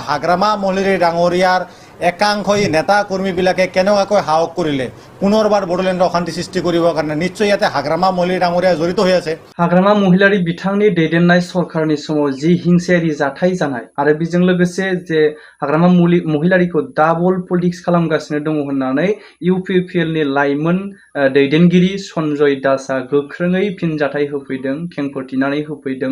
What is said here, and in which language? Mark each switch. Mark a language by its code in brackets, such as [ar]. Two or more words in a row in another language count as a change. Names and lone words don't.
[as] হাগ্ৰামা মহলিৰী ডাঙৰীয়াৰ একাংশই নেতা কৰ্মীবিলাকে কেনেকুৱাকৈ সাহস কৰিলে পুনৰবাৰ বড়োলেণ্ডৰ অশান্তি সৃষ্টি কৰিবৰ কাৰণে নিশ্চয় ইয়াতে হাগ্ৰামা মহলিৰী ডাঙৰীয়া জড়িত হৈ আছে। [brx] हाग्रामा महिलारी बिथांनि दैदेननाय सरकारनि समाव जि हिंसायारि जाथाय जानाय आरो बेजों लोगोसे जे हाग्रामा महिलारिखौ [en] double politics [brx] खालामगासिनो दङ होननानै इउपिपिएल नि लाइमोन दैदेनगिरि सन्जय दासआ गोख्रोङै फिनजाथाय होफैदों, खेंफोरथिनानै होफैदों।